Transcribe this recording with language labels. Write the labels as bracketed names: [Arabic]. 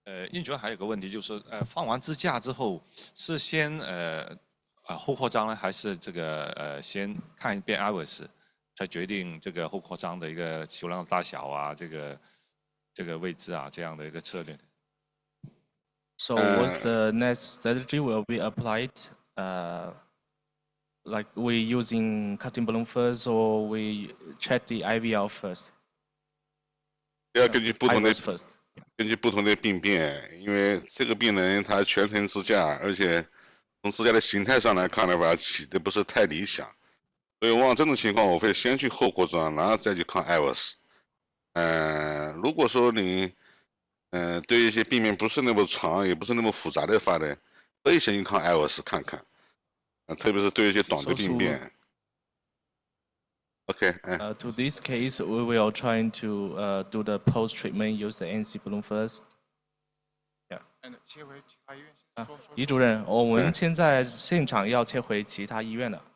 [Chinese] 印主任还有个问题，就是放完支架之后，是先后扩张呢，还是这个先看一遍 IVS？才决定这个后扩张的一个球量大小啊，这个位置啊，这样的一个策略。 [English] So what's the next strategy will be applied? Like we using cutting balloon first, or we check the IVL first? [Chinese] 要根据不同的病变，因为这个病人他全程支架，而且从支架的形态上来看的话，起的不是太理想。所以往往这种情况，我会先去后扩张，然后再去看 IVS。如果说你对一些病变不是那么长，也不是那么复杂的话呢，可以先去看 IVS 看看。特别是对一些短的病变。 [English] OK， To this case, we will trying to do the post treatment, use the NC balloon first. Yeah. [Chinese] 李主任，我们现在现场要切回其他医院了。